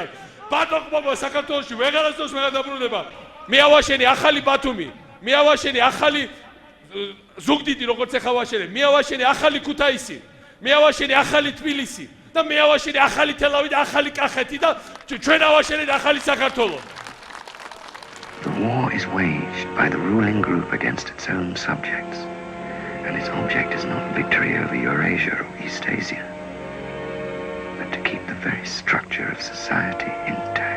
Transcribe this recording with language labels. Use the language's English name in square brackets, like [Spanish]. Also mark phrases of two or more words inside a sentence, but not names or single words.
[Georgian] ბატონყმობა საქართველოში ვეღარასდროს ვეღარ დაბრუნდება. მე ავაშენე ახალი ბათუმი, მე ავაშენე ახალი ზუგდიდი, როგორც ახლა ვაშენე, მე ავაშენე ახალი ქუთაისი, მე ავაშენე ახალი თბილისი და მე ავაშენე ახალი თელავი და ახალი კახეთი და ჩვენ ავაშენეთ ახალი საქართველო. [English] The war is waged by the ruling group against its own subjects, and its object is not victory over Eurasia or Eastasia, but to keep the very structure of society intact.